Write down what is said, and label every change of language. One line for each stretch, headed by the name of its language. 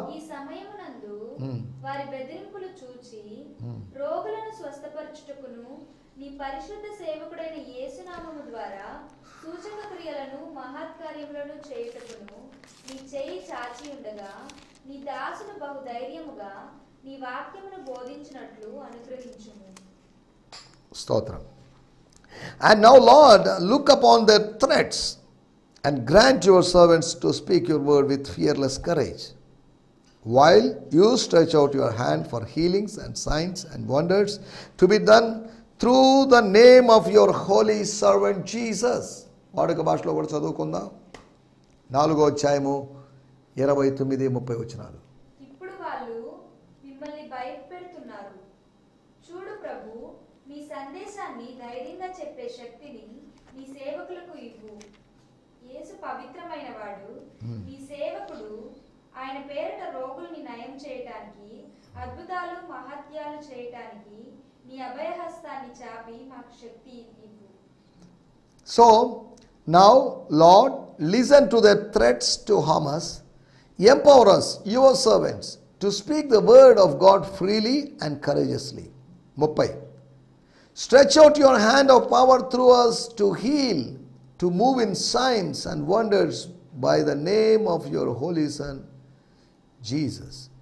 Telugu: ఈ సమయమునందు వారి బెదిరింపులు చూచి రోగులను స్వస్థపరచుటకును నీ పరిశుద్ధ సేవకుడైన యేసు నామము ద్వారా సూచక క్రియలను మహత్కార్యములను చేయుటకును నీ చేయి చాచి ఉండగా నీ దాసును బహు ధైర్యముగా నీ వాక్యమును బోధించినట్లు అనుగ్రహించుము. స్తోత్రం.
English: And now, Lord, look upon their threats and grant your servants to speak your word with fearless courage, while you stretch out your hand for healings and signs and wonders to be done through the name of your holy servant Jesus.
Telugu: వాడుక భాషలో కూడా చదువుకుందాం. 4వ అధ్యాయము 29-30 వచనాలు. ఇప్పుడు వాళ్ళు మిమ్మల్ని భయపెడుతున్నారు. చూడు ప్రభు, మీ సందేశాన్ని ధైర్యంగా చెప్పే శక్తిని నీ సేవకులకు ఇవ్వు. యేసు పవిత్రమైన వాడు, నీ సేవకుడు ఆయన పేరిట రోగుల్ని నయం చేయటానికి, అద్భుతాలు మహత్యాలు చేయటానికి నీ అభయహస్తాన్ని చాపి మాకు శక్తి ఇవ్వు.
English: So now, Lord, listen to their threats to harm us. Empower us, your servants, to speak the word of God freely and courageously. 30. Stretch out your hand of power through us to heal, to move in signs and wonders by the name of your holy Son, Jesus.